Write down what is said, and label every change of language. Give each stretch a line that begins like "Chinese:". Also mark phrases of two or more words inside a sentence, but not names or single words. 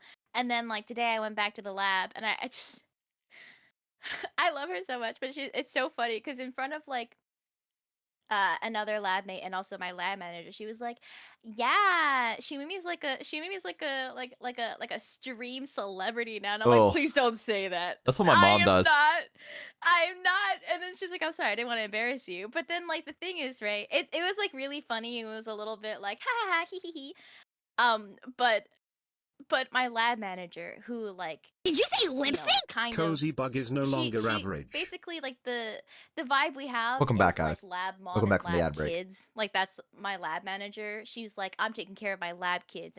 English: And then like today I went back to the lab and I just I love her so much, but it's so funny because in front of like another lab mate and also my lab manager, she was like, yeah, Shumimi's like a stream celebrity now. And I'm Oh. like, please don't say that. That's what my mom does. I'm not. And then she's like, I'm sorry, I didn't want to embarrass you. But then like the thing is, right, it was like really funny. It was a little bit like ha ha ha hee hee hee. But my lab manager, who like, Did you say lip you know, sync? kind Cozy Bug is no she- longer she- average. Basically, like the vibe we have. Welcome back, is, guys. Like, lab mom Welcome back and from the lab ad break. kids. Like that's my lab manager. She's like, I'm taking care of my lab kids.